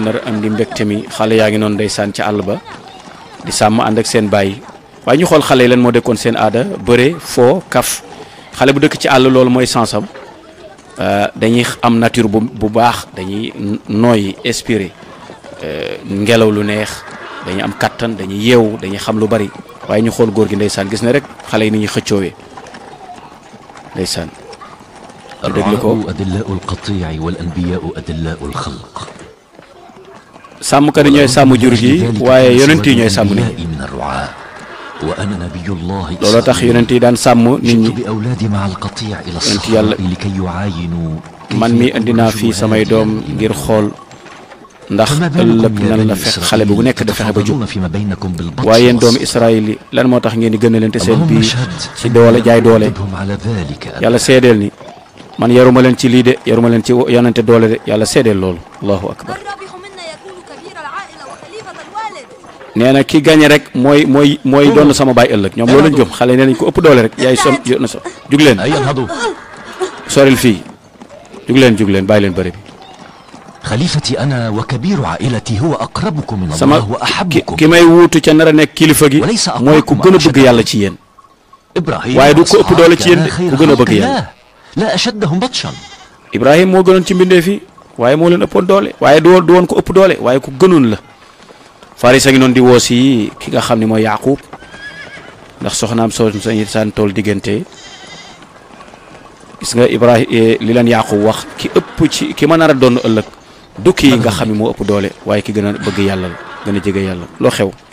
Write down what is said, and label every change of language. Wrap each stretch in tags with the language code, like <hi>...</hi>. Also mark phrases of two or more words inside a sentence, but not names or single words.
<wo>nar a andi mbégte mi xale yaa ngi noonu ndeysaan ci àll ba di sàmm ànd ak seen baay waaye ñu xool xale yi lan moo dekkoon seen aada bëre foo kaf xale bu dëkk ci àll loolu mooy sansam dañuy am nature bu baax dañuy nooy inspiré ngelaw lu neex dañuy am kattan dañuy yeewu dañuy xam lu bari waaye ñu xool góor gi ndeysaan gis na rek xale yi ni ñuy xëccoowee ndeysaan</wo> <ar>الرعاء أدلاء القطيع والأنبياء أدلاء الخلق</ar> <wo>sàmmkat yi ñooy sàmm jur gi waaye yonent yi ñooy sàmm nit ñi</wo> <ar>من الرعاء وأنا نبي الله</ar> <wo>looloo tax yonent yi daan sàmm nit ñi</wo> <ar>بأولادي مع القطيع إلى الصحراء لكي يعاينوا</ar> <wo>man mi indi naa fii samay doom ngir xool ndax ëllëg nan la fekk xale bu nekk da fexe ba jub waaye yéen doomu Israël yi lan moo tax ngeen di gën a leen te seen biir ci doole jaay doole yàlla seedeel ni man yaruma leen ci lii de yaruma leen ci yonente doole de yàlla seedeel loolu</wo> <ar>الله أكبر</ar> <wo>nee na ki gañe rek mooy doon sama baay ëllëg ñoom loolu lañ gëm xale nee nañ ko ëpp doole rek yaay na so jug leen soril fii jug leen bàyyi leen bëri bi</wo> <ar>خليفتي أنا وكبير عائلتي هو أقربكم من الله وأحبكم</ar> <wo>ki may wuutu ca nar a nekk kilifa gi mooy ku gën a bëgg yàlla ci yéen waaye du ko ëpp doole ci yéen ku gën a bëgg yàlla</wo> <ar>لا أشدهم بطشا</ar> <wo>Ibrahim moo gënoon ci mbindee fi waaye moo leen ëppoon doole waaye du woon ko ëpp doole waaye ku gënoon la Faris a ngi noonu di woo si ki nga xam ne mooy Yaqub ndax soxnaam soo sañ saan tool diggante gis nga Ibrahim li leen Yaqub wax ki ëpp ci ki ma nar a doon ëllëg du kii nga xam ne moo ëpp doole waaye ki gën a bëgg yàlla la gën a jege yàlla loo xew</wo>